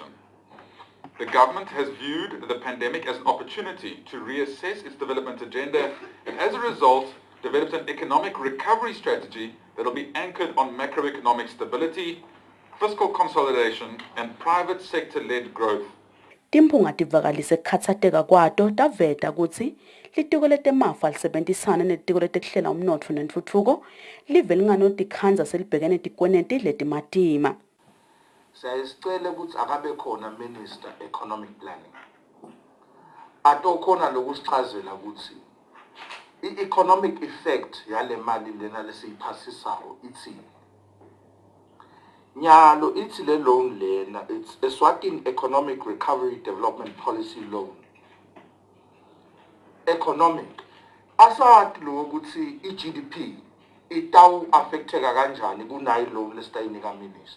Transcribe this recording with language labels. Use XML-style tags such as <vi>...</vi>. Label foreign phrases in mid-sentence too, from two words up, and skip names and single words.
<en>The government has viewed the pandemic as an opportunity to reassess its development agenda and as a result developed an economic recovery strategy that'll be anchored on macroeconomic stability, fiscal consolidation, and private sector-led growth.</en> <ss>Timphunga tivakalise kukhatsateka kwato taveta kutsi litiko letemafa lisebenzisana netiko letekuhlela umnotfo nentfutfuko live linganotikhandza selibhekene tikweneti letimatima. Siyayisicela ukuthi akabe khona</ss> <en>Minister Economic Planning.</en> <ss>Atokhona lokusichazela ukuthi i-</ss> <en>economic effect</en> <ss>yale mali lena lesiyiphasisayo ithini. Nyalo ithi le loan lena,</ss> <en>it's Eswatini Economic Recovery Development Policy Loan. Economic.</en> <ss>Asathi lo ukuthi i-GDP itawu affecteka kanjani kunayi loan lesitayinika minister.</ss>